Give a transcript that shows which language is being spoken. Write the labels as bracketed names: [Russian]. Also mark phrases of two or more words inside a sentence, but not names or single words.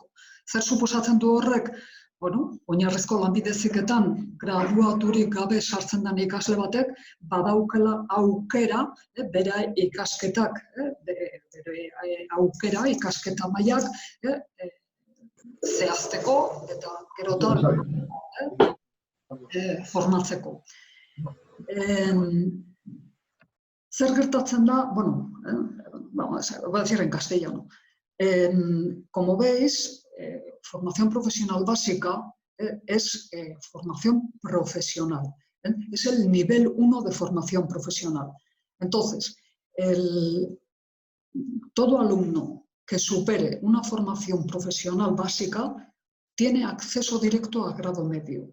[Basque] Zer suposatzen du horrek? Bueno, oinarrizko lanbide heziketan graduaturik gabe sartzen den ikasle batek badaukela aukera, bere ikasketak, bere aukera, ikasketa mailak zehazteko eta gerotan formatzeko. Zer gertatzen da, bueno, [Spanish] vamos a decir en castellano. Como veis, formación profesional básica es formación profesional. Es el nivel 1 de formación profesional. Entonces, todo alumno que supere una formación profesional básica tiene acceso directo a grado medio.